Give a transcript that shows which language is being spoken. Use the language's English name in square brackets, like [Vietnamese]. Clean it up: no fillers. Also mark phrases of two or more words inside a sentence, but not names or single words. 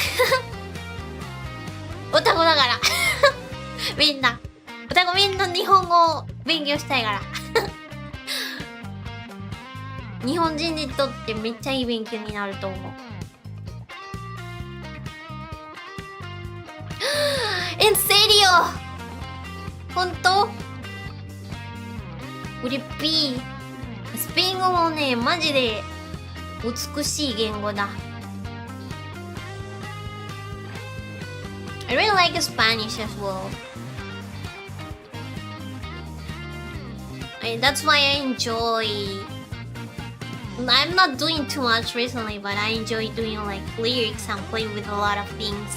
[Japanese] オタクだからみんな日本語を勉強したいから日本人にとってめっちゃいい勉強になると思う。 [Spanish] En serio? [Japanese] 本当？うれっぴー。スペイン語もね、マジで美しい言語だ。 [English] I really like Spanish as well. That's why I enjoy. I'm not doing too much recently, but I enjoy doing like lyrics and playing with a lot of things.